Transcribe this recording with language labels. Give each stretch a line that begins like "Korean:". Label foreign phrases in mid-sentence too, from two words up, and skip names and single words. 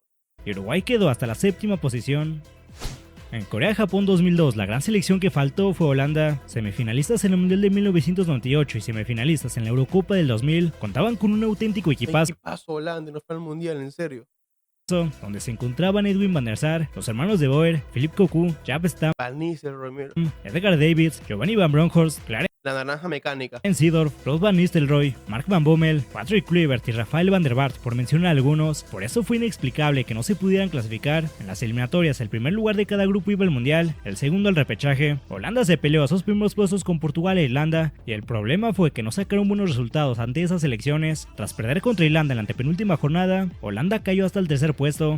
Spanish: y Uruguay quedó hasta la séptima posición. En Corea-Japón 2002, la gran selección que faltó fue Holanda. Semifinalistas en el Mundial de 1998 y semifinalistas en la Eurocopa del 2000, contaban con un auténtico equipazo, ¿Qué pasó Holanda? No fue al mundial, en serio. donde se encontraban Edwin van der Sar, los hermanos de Boer, Philippe Cocu, Jaap Stam, Van Nistelrooy, mira. Edgar Davids, Giovanni Van Bronckhorst, Clarence La naranja mecánica. Seedorf, Ruud van Nistelrooy, Mark van Bommel, Patrick Kluivert y Rafael van der Vaart, por mencionar algunos. Por eso fue inexplicable que no se pudieran clasificar. En las eliminatorias, el primer lugar de cada grupo iba al mundial, el segundo al repechaje. Holanda se peleó a sus primeros puestos con Portugal e Irlanda, y el problema fue que no sacaron buenos resultados ante esas elecciones. Tras perder contra Irlanda en la antepenúltima jornada, Holanda cayó hasta el tercer puesto.